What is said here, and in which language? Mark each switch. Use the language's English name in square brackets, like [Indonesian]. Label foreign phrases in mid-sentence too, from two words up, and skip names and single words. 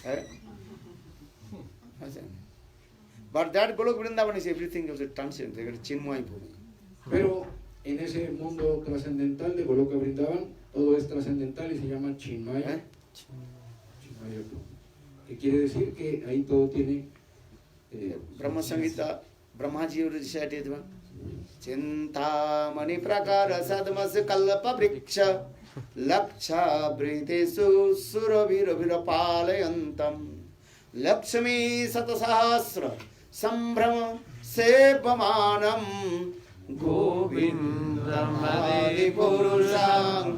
[English] But that Golok Vrindavan is everything of the transcendent, they got [Sanskrit] Chinmay Bhumi. [Spanish] Pero en ese mundo trascendental de Goloka Vrindavan, todo es trascendental y se llama Chinmaya. Chinmaya, que quiere decir que ahí todo tiene [English] Brahma Sangita, Brahmaji recited one. [Sanskrit] Chintamani prakara sadmas kalpa vriksha laksha britesu suravira palayantam Lakshmi satasahasra sambhrama sevamanam Govindam adi purusham